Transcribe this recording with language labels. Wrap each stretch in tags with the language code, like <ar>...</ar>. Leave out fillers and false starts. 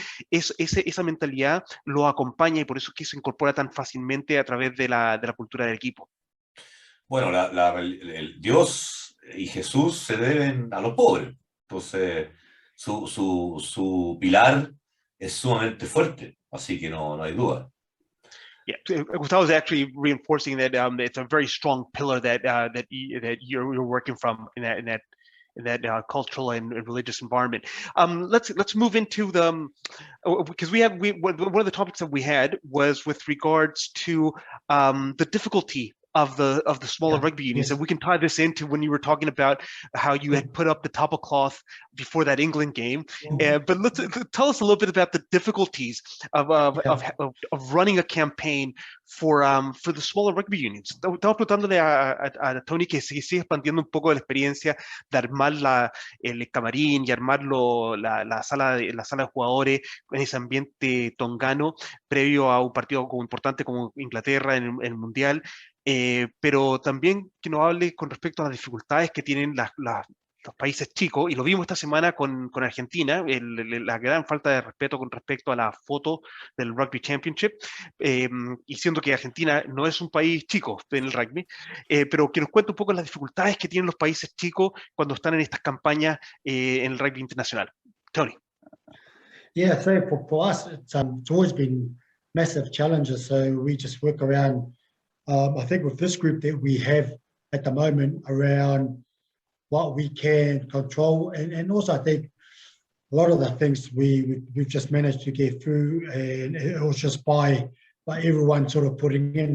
<es>Entonces, esa mentalidad lo acompaña y por eso es que se incorpora tan fácilmente a través de la cultura del equipo. Bueno, el Dios y Jesús se deben a los pobres. Entonces, su pilar es sumamente fuerte, así que no hay duda.</es> <en>Yeah, Gustavo is actually reinforcing that it's a very strong pillar that you're working from in that cultural and religious environment. Let's move into because one of the topics that we had was with regards to the difficulty of the smaller rugby unions, and we can tie this into when you were talking about how you had put up the tablecloth before that England game. But let's tell us a little bit about the difficulties of running a campaign for the smaller rugby unions.</en> <es>Estaba preguntándole a Tony que sigue expandiendo un poco de la experiencia de armar el camarín y armar la sala de jugadores en ese ambiente tongano previo a un partido como importante como Inglaterra en el Mundial. Pero también que nos hable con respecto a las dificultades que tienen los países chicos, y lo vimos esta semana con Argentina, la gran falta de respeto con respecto a la foto del Rugby Championship, y siendo que Argentina no es un país chico en el rugby, pero que nos cuente un poco las dificultades que tienen los países chicos cuando están en estas campañas en el rugby internacional. Tony.</es> <en>Yeah, so for us, it's always been massive challenges, so we just work around I think with this group that we have at the moment around what we can control, and also I think a lot of the things we've just managed to get through, and it was just by everyone sort of putting in.</en>